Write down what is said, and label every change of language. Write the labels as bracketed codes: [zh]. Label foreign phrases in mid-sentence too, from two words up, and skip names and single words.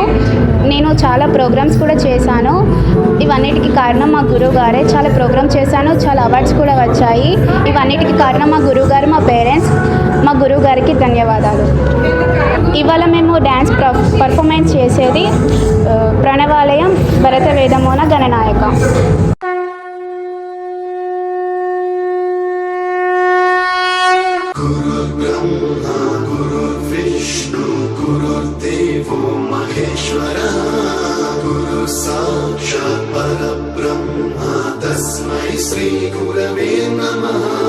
[te] నేను చాలా ప్రోగ్రామ్స్ కూడా చేశాను. ఇవన్నిటికీ కారణం మా గురువు గారే. చాలా ప్రోగ్రామ్స్ చేశాను. చాలా అవార్డ్స్ కూడా వచ్చాయి. ఇవన్నిటికీ కారణం మా గురువు గారు, మా పేరెంట్స్. మా గురువు గారికి ధన్యవాదాలు. ఇవాళ మేము [en] dance performance [te] చేసేది ప్రణవాలయం భరత వేదమోన గణనాయక. [sa] गुरुर्देवो महेश्वरः गुरु साक्षात् परब्रह्मा तस्मै श्री गुरवे नमः।